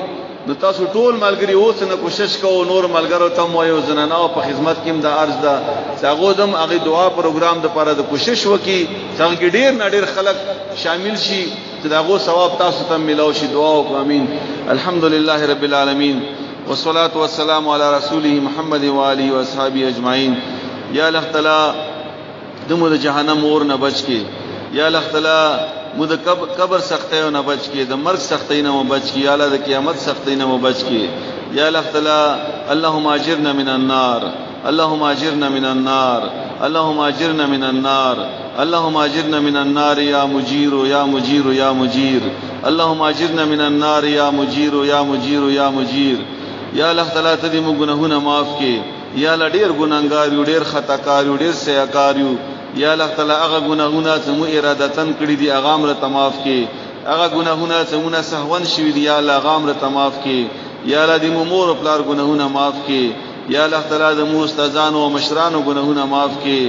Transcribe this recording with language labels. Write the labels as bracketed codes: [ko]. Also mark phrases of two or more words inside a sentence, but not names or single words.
[ps] نو تاسو ټول ملګری اوس نه کوشش کوو نور ملګرو ته مو یو زنانه په خدمت کې د عرض ده چې هغه دم هغه دعا پروګرام د لپاره د کوشش وکي څنګه ډیر نه ډیر خلک شامل شي چې داغو ثواب تاسو ته ملو شي. دعا وکړه [ar] امين. الحمدلله رب العالمین والصلاة والسلام على رسوله محمد و آله و اصحابه اجمعین. یا الله تعالی [ps] دمو د جهنم اور نه بچ کی. [ar] یا الله تعالی [ps] مود قبر سختیو نه بچ کی، د مرګ سختۍ نه بچ کی. [ar] یا الله [ps] د قیامت سختۍ نه بچ کی. [ar] یا الله تعالی اللهم اجرنا من النار، اللهم اجرنا من النار، اللهم اجرنا من النار، اللهم اجرنا من النار یا مجیر یا مجیر یا مجیر. اللهم اجرنا من النار یا مجیر یا مجیر یا مجیر. یا الله تعالی [ps] ته دې موږ ګناهونه معاف کړي. [ar] یا الله [ps] ډېر ګناهګار یو، ډېر خطاکار یو، ډېر سیاکار یو. [ar] یا الله تعالی [ps] هغه ګناهونه چې مو ارادتن کړی دي هغه امر ته معاف کړي. هغه ګناهونه چې مونږه سهون شوي دي [ar] یا الله [ps] هغه امر ته معاف کړي. [ar] یا الله [ps] دې مو مور او پلار ګناهونه معاف کړي. [ar] یا الله تعالی [ps] د مو استادانو او مشرانو ګناهونه معاف کړي.